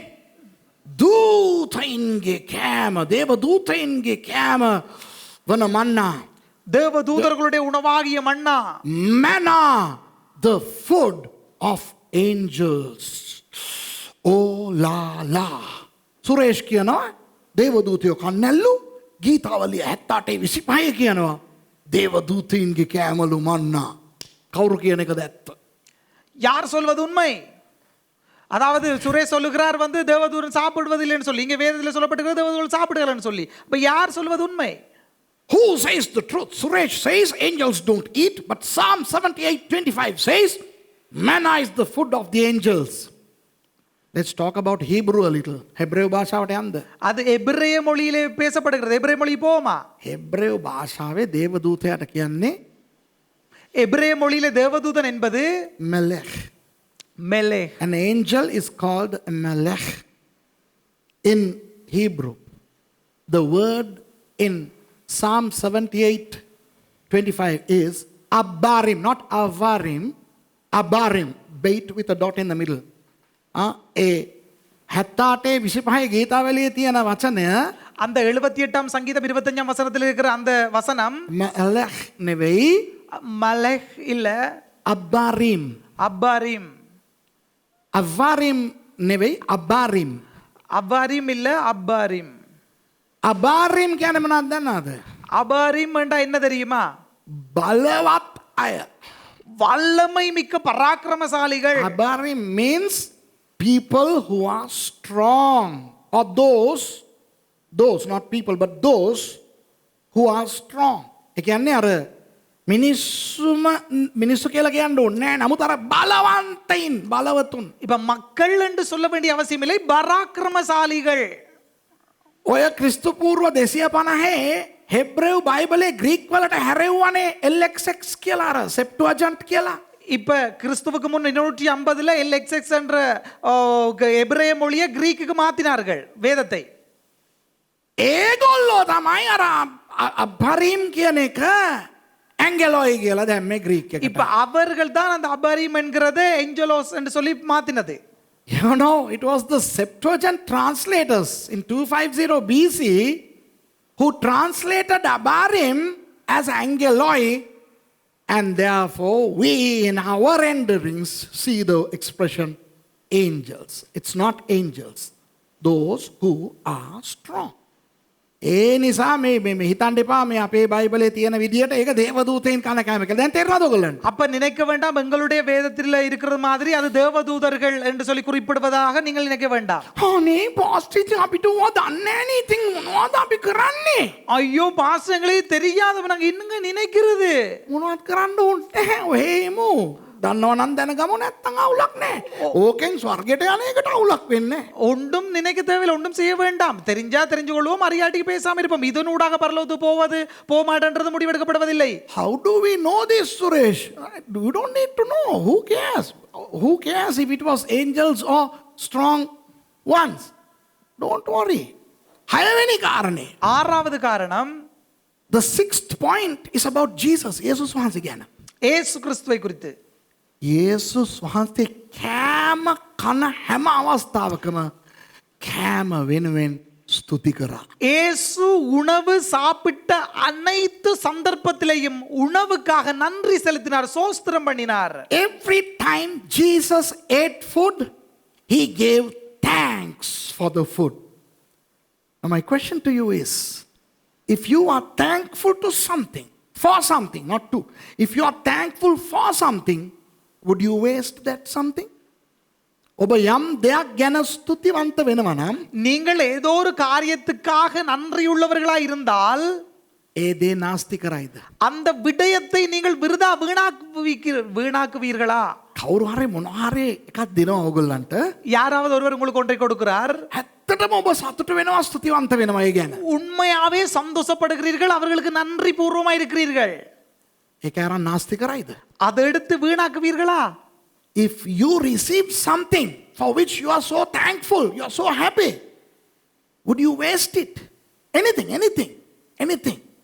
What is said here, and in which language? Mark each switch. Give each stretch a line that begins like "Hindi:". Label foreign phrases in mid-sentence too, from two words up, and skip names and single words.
Sinhala: දූතයින්ගේ කෑම, දේව දූතයින්ගේ කෑම වන මන්නා.
Tamil: தேவதூதர்களுடைய உணவாகிய மன்னா.
English: Manna, the food of angels. Oh la la.
Sinhala: සුරේෂ් කියනවා දේවදූතයෝ කන්නැල්ලු. ගීතාවලිය 78 25 කියනවා දේවදූතයින්ගේ කෑමලු මන්නා. කවුරු කියන එකද ඇත්ත?
Tamil: யார் சொல்வது உண்மை? அதாவது சுரேஷ் சொல்லுகிறார் வந்து தேவதூதன் சாப்பிடுவதில்லைன்னு சொல்லி, இங்க வேதத்தில் சொல்லப்பட்டிருக்கிறது தேவதூதர்கள் சாப்பிடுகிறான்னு சொல்லி. அப்ப யார் சொல்வது உண்மை?
English: Who says the truth? Suresh says angels don't eat, but Psalm 78:25 says manna is the food of the angels. Let's talk about Hebrew a little.
Sinhala: Hebrew භාෂාවට යන්න.
Tamil: அது எபிரேய மொழியிலே பேசப்படுகிறது. எபிரேய மொழி போமா?
Sinhala: Hebrew භාෂාවේ දේවදූතයාට කියන්නේ
Tamil: எபிரேய மொழியிலே தேவதூதன் என்பது melech. மெலேக்.
English: An angel is called a melech in Hebrew. The word in Psalm 78:25 is abarim, not avarim. Abarim, bait with a dot in the middle.
Sinhala: ඒ 78 25 ගීතාවලියේ තියෙන වචනය
Tamil: அந்த 78ஆம் சங்கீதம் 25ஆம் வசனத்தில் இருக்கிற அந்த வசனம்
Sinhala: මැලෙහ් නෙවෙයි
Tamil: மலஹ் இல்ல
Sinhala: අබ්බාරීම්.
Tamil: அப்பாரிம்.
Sinhala: අවාරීම් නෙවෙයි අබාරීම්.
Tamil: அவ்வாரிம் இல்ல அப்பாரிம்.
Sinhala: අබාරීම් කියන්නේ මොනවද දන්නවද?
Tamil: அபாரிம் என்றா என்ன தெரியுமா?
Sinhala: බලවත් අය.
Tamil: வல்லமை மிக்க பராக்கிரமசாலிகள்.
English: Abarim means people who are strong, or those not people but those who are strong.
Sinhala: ඒ කියන්නේ අර මිනිස්සු කියලා කියන්න ඕනේ නෑ. නමුත් අර බලවන්තයින් බලවතුන්.
Tamil: இப்ப மக்கள் என்று சொல்ல வேண்டிய அவசியம் இல்லை, பராக்கிரமசாலிகள்.
Sinhala: ඔය ක්‍රිස්තු පූර්ව 250 හෙබ්‍රෙව් බයිබලේ ග්‍රීක් වලට හැරෙව්වනේ LXX කියලා අර සෙප්ටුවජන්ට් කියලා.
Tamil: இப்ப கிறிஸ்துவுக்கு முன் 250ல LXX என்ற எபிரேய மொழியை கிரீக்குக்கு மாத்தினார்கள் வேதத்தை.
Sinhala: ඒගොල්ලෝ තමයි අර අබරිම් කියන එක ඇන්ගලොයි කියලා දැම්මේ ග්‍රීක් එකට.
Tamil: இப்ப அவர்கள் தான் அந்த அபாரிம் என்கிறது ஏஞ்சலோஸ் என்று சொல்லி மாத்தினது.
English: You know, it was the Septuagint translators in 250 BC who translated Abarim as Angeloi, and therefore we in our renderings see the expression angels. It's not angels, those who are strong.
Sinhala: ඒ නිසා මේ හිතන්න එපා මේ අපේ බයිබලේ තියෙන විදියට ඒක දේවදූතයන් කන කෑම කියලා. දැන් තේරෙනවද ඔයගොල්ලන්ට?
Tamil: அப்ப நினைக்க வேண்டாம் எங்களுடைய வேதத்தில் இருக்கிற மாதிரி அது தேவதூதர்கள் என்று சொல்லி குறிப்பிடுவதாக நீங்கள் நினைக்க வேண்டாம்.
Sinhala: අනේ පාස්ටර් අපිට ඕවා දන්නේ නැහැ නේ. ඉතින් මොනවද අපි කරන්නේ?
Tamil: ஐயோ பாஸ்டர் எங்களுக்கு தெரியாதவ நாங்க இன்னுங்க நினைக்கிறது.
Sinhala: මොනවද කරන්න ඕනේ නැහැ. ඔහෙමු. දන්නව නම් දැනගමු නැත්තම් අවුලක් නැහැ. ඕකෙන් ස්වර්ගයට යන එකට අවුලක් වෙන්නේ නැහැ.
Tamil: ஒன்றும் நினைக்க தேவையில்லை, ஒன்றும் செய்ய வேண்டாம். தெரிஞ்சா தெரிஞ்சு கொள்வோம், அறியாட்டிக்கு பேசாம இருப்போம். இதனூடாக பரலோகத்துக்கு போவது போமாட்டன்றது முடிவெடுக்கப்படுவதில்லை.
English: How do we know this, Suresh? You don't need to know. Who cares? Who cares if it was angels or strong ones? Don't worry.
Sinhala: හයවෙනි කාරණේ.
Tamil: ஆறாவது காரணம்,
English: The sixth point is about Jesus.
Sinhala: යේසුස් වහන්සේ ගැන.
Tamil: ஏசு கிறிஸ்துவை குறித்து.
Sinhala: යේසුස් වහන්සේ කෑම කන හැම අවස්ථාවකම කෑම වෙනුවෙන් ස්තුති කරා.
Tamil: ஏசு உணவு சாப்பிட்ட அனைத்து சந்தர்ப்பத்திலேயும் உணவுக்காக நன்றி செலுத்தினார், சோஸ்திரம் பண்ணினார்.
English: Every time Jesus ate food, he gave thanks for the food. Now my question to you is, if you are thankful to something, for something, not to, if you are thankful for something, would you waste that something?
Sinhala: ඔබ යම් දෙයක් ගැන ස්තුතිවන්ත වෙනවා නම්
Tamil: நீங்கள் ஏதோ ஒரு காரியத்துக்காக நன்றியுள்ளவர்களாய் இருந்தால்
Sinhala: ඒ දේ නාස්ති කරයිද?
Tamil: அந்த விடயத்தை நீங்கள் விருதா வீணாக்குவீர்களா?
Sinhala: කවුරු හරි මොනවා හරි එකක් දෙනවා ඕගොල්ලන්ට.
Tamil: யாராவது ஒருவர் உங்களுக்கு ஒன்றை கொடுக்கிறார்,
Sinhala: ඇත්තටම ඔබ සතුට වෙනවා, ස්තුතිවන්ත වෙනවා ඒ ගැන.
Tamil: உண்மையாவே சந்தோஷப்படுகிறீர்கள், அவர்களுக்கு நன்றி பூர்வமா இருக்கிறீர்கள்.
Sinhala: ඒක අරන් නාස්ති කරයිද?
Tamil: அதை எடுத்து வீணாக்குவீர்களா?
English: If you receive something for which you are so thankful, you are so happy, would you waste it? Anything.